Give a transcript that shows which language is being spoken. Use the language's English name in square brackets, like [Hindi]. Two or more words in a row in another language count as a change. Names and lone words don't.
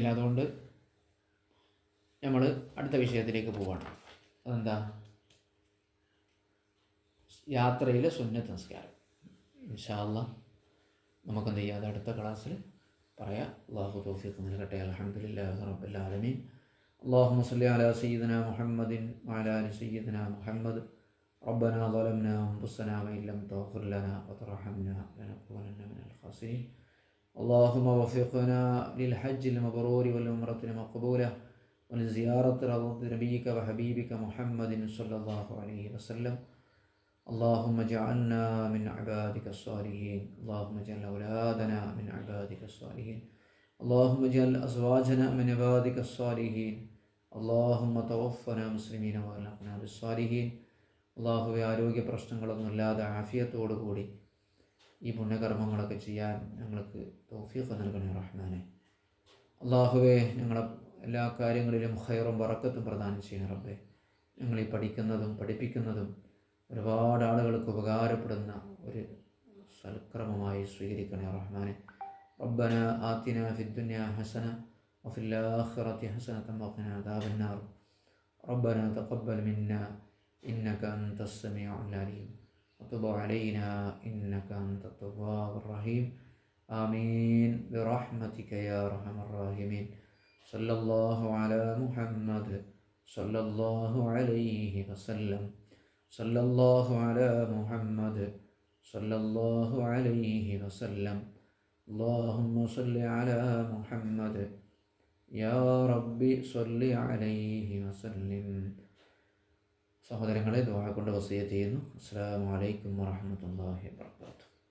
[Malayalam] അതുകൊണ്ട് നമ്മൾ അടുത്ത വിഷയത്തിലേക്ക് പോവാണ്. അതെന്താ? യാത്രയിലെ സുന്നത്ത് നിസ്കാരം. [Arabic] إن شاء الله [Malayalam] നമുക്കെന്ത് ചെയ്യാം, അത് അടുത്ത ക്ലാസ്സിൽ പറയാം. അല്ലാഹു തൗഫീഖ് നൽകട്ടെ. [Arabic] الحمد لله رب العالمين. اللهم صل على سيدنا محمد وعلى آل سيدنا محمد. ربنا ظلمنا أنفسنا وإن لم تغفر لنا وترحمنا لنكونن من الخاسرين. اللهم وفقنا للحج المبرور والعمرة المقبولة ولزيارة روضة نبيك وحبيبك محمد صلى الله عليه وسلم. اللهم اجعلنا من عبادك الصالحين. اللهم اجعل أولادنا من عبادك الصالحين. اللهم اجعل أزواجنا من عبادك الصالحين. اللهم توفنا مسلمين وألحقنا بالصالحين. [Malayalam] അള്ളാഹുവെ, ആരോഗ്യ പ്രശ്നങ്ങളൊന്നുമില്ലാതെ ആഫിയത്തോടുകൂടി ഈ പുണ്യകർമ്മങ്ങളൊക്കെ ചെയ്യാൻ ഞങ്ങൾക്ക് തൗഫീഖ് നൽകണേ റഹ്മാനെ. അള്ളാഹുവെ, ഞങ്ങളെ എല്ലാ കാര്യങ്ങളിലും ഖൈറും ബറക്കത്തും പ്രദാനം ചെയ്യണേ റബ്ബേ. ഞങ്ങളീ പഠിക്കുന്നതും പഠിപ്പിക്കുന്നതും ഒരുപാട് ആളുകൾക്ക് ഉപകാരപ്പെടുന്ന ഒരു സൽക്രമമായി സ്വീകരിക്കണേ റഹ്മാനെ. [Arabic] ربنا آتنا في الدنيا حسنة وفي الآخرة حسنة وقنا عذاب النار. ربنا تقبل منا إنك أنت السميع العليم وتب علينا إنك أنت التواب الرحيم. آمين برحمتك يا أرحم الراحمين. صلى الله على محمد صلى الله عليه وسلم. صلى الله على محمد صلى الله عليه وسلم. اللهم صل على محمد يا ربي صل عليه وسلم. [Malayalam] സഹോദരങ്ങളെ, ദുആ കൊണ്ട് വസിയത്ത് ചെയ്യുന്നു. [Arabic] السلام عليكم ورحمة الله وبركاته.